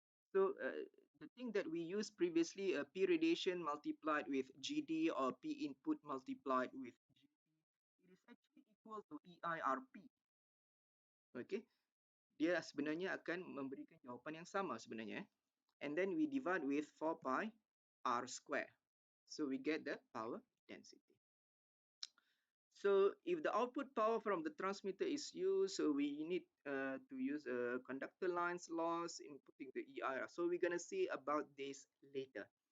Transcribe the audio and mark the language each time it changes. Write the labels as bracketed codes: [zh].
[en] So the thing that we used previously, P radiation multiplied with GD or P input multiplied with GP, it is actually equal to EIRP. Okay. [ms] Dia sebenarnya akan memberikan jawapan yang sama sebenarnya. [en] And then we divide with 4 pi R square. So we get the power density. So if the output power from the transmitter is used, so we need to use a conductor lines loss in putting the EIR. So we're going to see about this later.